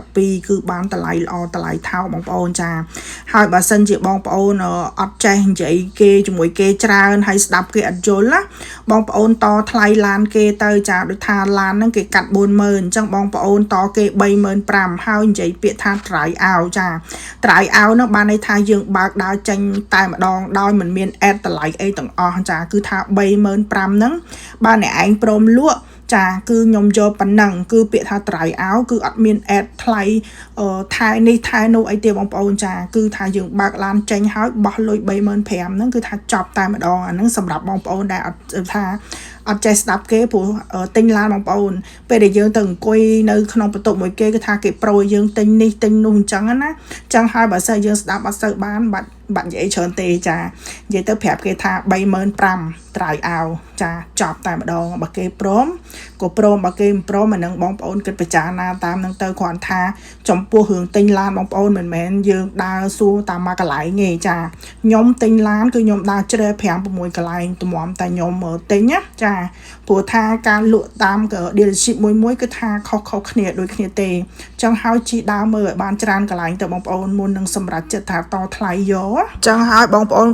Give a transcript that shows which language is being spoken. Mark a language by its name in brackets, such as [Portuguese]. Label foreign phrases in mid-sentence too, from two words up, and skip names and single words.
[Khmer] 12គឺបានតម្លៃល្អតម្លៃថោកបងប្អូនចាហើយបើសិនជាបងប្អូនអត់ចេះនិយាយគេជាមួយគេច្រើនហើយស្ដាប់គេអត់យល់ណាបងប្អូនតថ្លៃឡានគេទៅចាដូចថាឡានហ្នឹងគេកាត់ 40000 អញ្ចឹងបងប្អូនតគេ 35000 ហើយនិយាយពាក្យថា [English] try out [Khmer] ចា [English] try out [Khmer] នោះបានន័យថាយើងបើកដើរចេញតែម្ដងដោយមិនមាន add តម្លៃអីទាំងអស់ចាគឺថា 35000 ហ្នឹងបើអ្នកឯង ព្រមលក់ចាគឺខ្ញុំយកប៉ុណ្ណឹងគឺពាក្យថា [English] try out [Khmer] គឺអត់មាន add ថ្លៃថែនេះថែនោះអីទេបងប្អូនចាគឺថាយើងបើកឡានចេញហើយបោះលុយ 35000 ហ្នឹងគឺថាចប់តែម្ដងអាហ្នឹងសម្រាប់បងប្អូនដែលអត់ថាអត់ចេះស្ដាប់គេព្រោះទិញឡានបងប្អូនពេលដែលយើងទៅអង្គុយនៅក្នុងបន្ទប់មួយគេគឺថាគេប្រូយើងទិញនេះទិញនោះអញ្ចឹងណាអញ្ចឹងហើយបើសិនយើងស្ដាប់អត់សូវ បានបាត់និយាយច្រើនទេចានិយាយទៅប្រាប់គេថា 35000 [English] try out [Khmer] ចាចប់តែម្ដងបើគេព្រមក៏ព្រមបើគេមិនព្រមអានឹងបងប្អូនគិតពិចារណាតាមនឹងទៅគ្រាន់ថាចំពោះរឿងទិញឡានបងប្អូនមិនមែនយើងដើរសួរតាមមួយកន្លែងទេចាខ្ញុំទិញឡានគឺខ្ញុំ ដើរជ្រើ5 6កន្លែងទំមតែខ្ញុំទិញណាចាព្រោះថាការលក់តាម dealership មួយគឺថាខុសគ្នាដូចគ្នាទេអញ្ចឹងហើយជីដើរមើលឲ្យបានច្រើនកន្លែងទៅបងប្អូនមុននឹងសម្រេចចិត្តថាតថ្លៃយកអញ្ចឹងហើយបងប្អូ